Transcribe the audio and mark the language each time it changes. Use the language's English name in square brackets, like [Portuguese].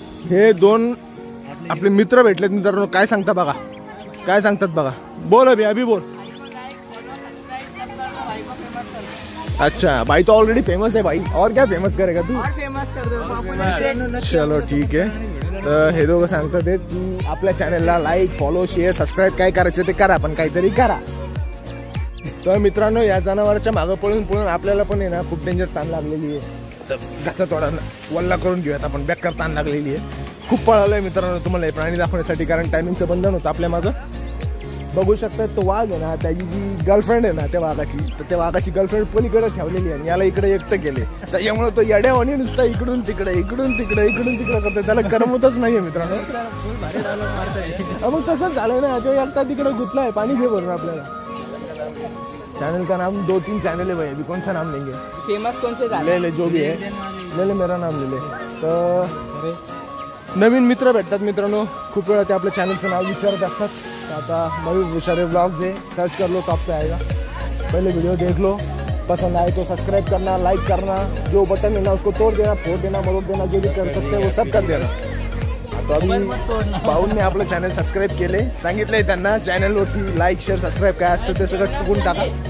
[Marathi] हे दोन आपले मित्र भेटलेत मित्रांनो. काय सांगता बघा, काय सांगतात बघा. [Hindi] बोल अभी बोल. अच्छा भाई तो ऑलरेडी फेमस है भाई, और क्या फेमस करेगा तू. फेमस कर दो. [Marathi] चलो ठीक आहे. तर हे दोघं सांगतात की आपल्या चॅनलला लाईक फॉलो शेअर सबस्क्राईब काय करायचं ते करा, पण काहीतरी करा. तर मित्रांनो या जनावरांच्या मागं पळून आपल्याला पण आहे ना खूप डेंजर ताण लागलेली आहे. तर घाचा थोडा वल्ला करून घेऊयात आपण. बेकार ताण लागलेली आहे. खूप पळालोय मित्रांनो तुम्हाला हे प्राणी दाखवण्यासाठी, कारण टायमिंगचं बंधन होतं आपल्या मागं. बघू शकता तो वाघ आहे ना, त्याची जी गर्लफ्रेंड आहे ना त्या वाघाची, तर त्या वाघाची गर्लफ्रेंड पलीकडे ठेवलेली आहे. याला इकडे एकटं केले. त्याच्यामुळे तो येड्यावानी नुसता इकडून तिकडे करतो. त्याला करमतच नाहीये मित्रांनो. मग तसंच झालं ना, तो एकटा तिकडे गुतलाय. पाणी घे बरोबर. [Hindi] आपल्याला चैनल का नाम 2-3 चैनल है भाई, अभी कौन सा नाम लेंगे. फेमस कौन से ले जो भी है ले मेरा नाम ले. [Marathi] तर नवीन मित्र भेटतात मित्रांनो. खूप वेळा ते आपल्या चॅनलचं नाव विचारत असतात. [Hindi] आता मयूर भुसारे ब्लॉग्स है, सर्च कर लो टॉप पे आएगा. पहले वीडियो देख लो, पसंद आए तो सब्सक्राइब करना, लाइक करना, जो बटन है ना उसको तोड़ देना, फोड़ देना, मरोड़ देना, जो भी कर सकते हैं वो सब कर देना. [Marathi] तो अभी भाऊंनी आपलं चॅनल सबस्क्राईब केले. सांगितलंय त्यांना चॅनलवरती लाईक शेअर सबस्क्राईब काय असतं ते सगळं टाकून टाका.